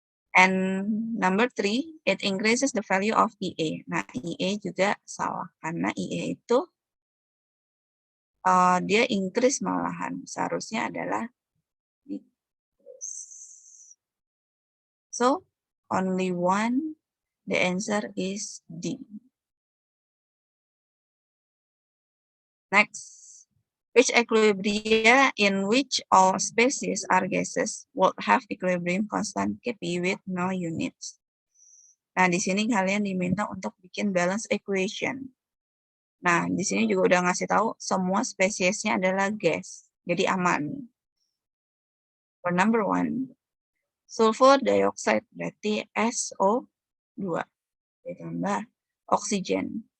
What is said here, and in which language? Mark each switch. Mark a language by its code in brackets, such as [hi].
[en] And number 3, it increases the value of Ia. [id] Nah, Ia juga salah karena Ia itu dia increase malahan, seharusnya adalah decrease. [en] So only one, the answer is D. Next, which equilibria in which all species are gases would have equilibrium constant Kp with no units. [id] Nah, di sini kalian diminta untuk bikin balance equation. Nah, di sini juga udah ngasih tahu semua spesiesnya adalah gas, jadi aman. [en] For number 1, sulfur dioxide berarti SO2 ditambah oksigen.